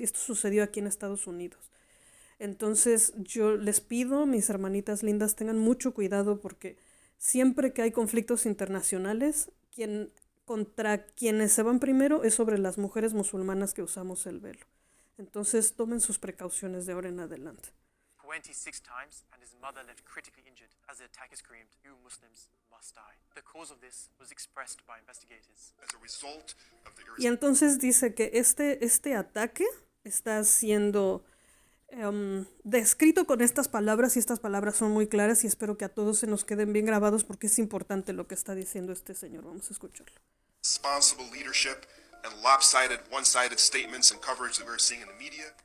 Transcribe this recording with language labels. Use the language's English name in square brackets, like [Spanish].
[Spanish] Y esto sucedió aquí en Estados Unidos. Entonces yo les pido, mis hermanitas lindas, tengan mucho cuidado porque siempre que hay conflictos internacionales, contra quienes se van primero es sobre las mujeres musulmanas que usamos el velo. Entonces tomen sus precauciones de ahora en adelante. [English] 26 times and his mother left critically injured as the attacker screamed, "You Muslims must die." The cause of this was expressed by investigators. As a result of the [Spanish] Y entonces dice que este ataque está siendo descrito con estas palabras, y estas palabras son muy claras y espero que a todos se nos queden bien grabados porque es importante lo que está diciendo este señor. Vamos a escucharlo. [English] Responsible leadership and lopsided, one-sided statements and coverage that we're seeing in the media.